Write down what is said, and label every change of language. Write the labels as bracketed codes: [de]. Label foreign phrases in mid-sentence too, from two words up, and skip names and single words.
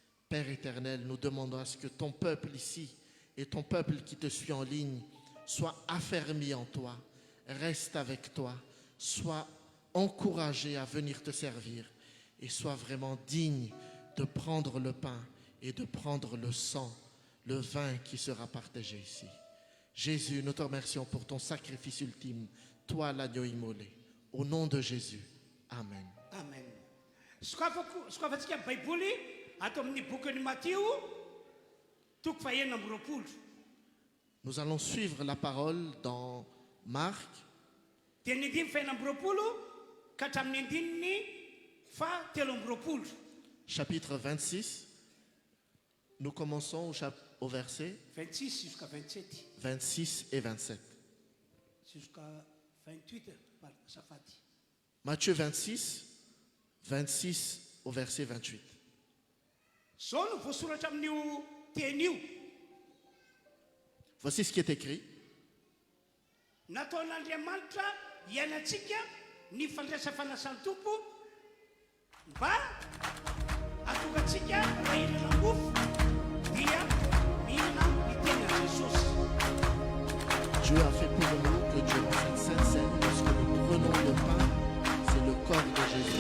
[fr] Père éternel, nous demandons à ce que ton peuple ici et ton peuple qui te suit en ligne soit affermi en toi, reste avec toi, soit encouragé à venir te servir et soit vraiment digne de prendre le pain et de prendre le sang, le vin qui sera partagé ici. Jésus, nous te remercions pour ton sacrifice ultime, toi l'agneau immolé. Au nom de Jésus, Amen. Amen. [mg] Sokafantsika baiboly ato amin'ny bokyny Matthieu toko fahenina amby roapolo. [fr] Nous allons suivre la parole dans Marc, [mg] Dia ny andimy fahenina amby roapolo ka hatramin'ny andininy fahatelo amby roapolo. [fr] chapitre 26. Nous commençons au verset 26 jusqu'à 27. 26 et 27. Jusqu'à 28. Safady. Matthieu 26, 26 au verset 28. [mg] Zao no voasoratra amin'io teny io. [fr] Voici ce qui est écrit. [mg] Nataon'Andriamanitra hiainantsika ny fandraisa fanasany tompo mba atokantsika raha ihinana mofo dia mihinana ny tenan Jesosy. [fr] Dieu a fait pour nous que durant cette sainte scène, lorsque nous prenons le pain, c'est le corps de Jésus.